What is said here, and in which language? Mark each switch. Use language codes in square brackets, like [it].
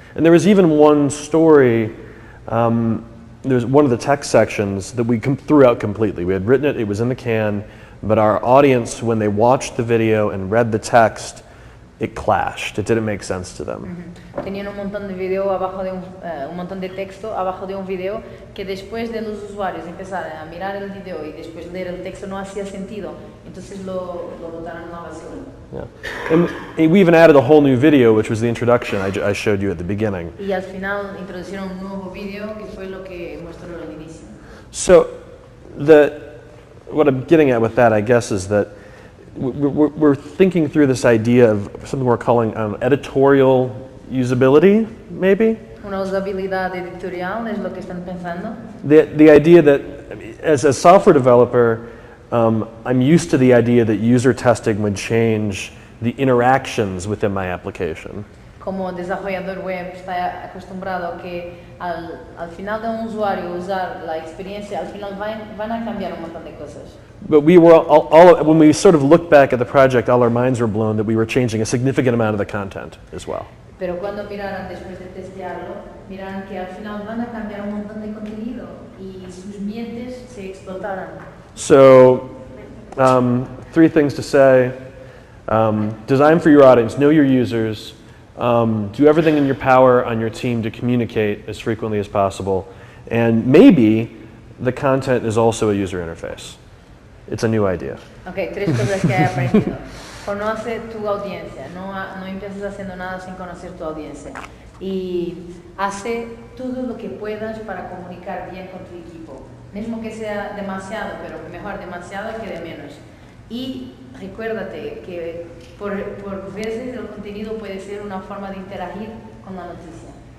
[en] And there was even one story, there's one of the text sections that we threw out completely. We had written it, it was in the can, but our audience, when they watched the video and read the text, it clashed. It didn't make sense to them. [es] Tenían un montón de video abajo de un montón de texto abajo de un video que después de los usuarios empezaran a mirar el video y después leer el texto no hacía sentido. Entonces lo botaron en la basura. [en] Yeah. And we even added a whole new video, which was the introduction I showed you at the beginning. [es] Y al final introdujeron un nuevo video que fue lo que mostró al inicio. [en] So what I'm getting at with that, I guess, is that we're thinking through this idea of something we're calling editorial usability, maybe? [es] Una usabilidad editorial es lo que están pensando. [en] The idea that, as a software developer, I'm used to the idea that user testing would change the interactions within my application. [es] Como desarrollador web está acostumbrado que al final de un usuario usar la experiencia, al final van a cambiar un montón de cosas. [en] But we were when we sort of looked back at the project, all our minds were blown that we were changing a significant amount of the content as well. [es] Pero cuando miraran después de testearlo, miraran que al final van a cambiar un montón de contenido y sus mentes se explotaran. [en] So, 3 things to say. Design for your audience, know your users, do everything in your power on your team to communicate as frequently as possible, and maybe the content is also a user interface. It's a new idea. [es] Okay, 3 cosas que he aprendido. Conoce tu audiencia, no empieces haciendo nada sin conocer tu audiencia. Y hace todo lo que puedas para comunicar bien con tu equipo. Mismo que sea demasiado, pero mejor demasiado que de menos. Y recuérdate que por veces el contenido puede ser una forma de interagir con la noticia.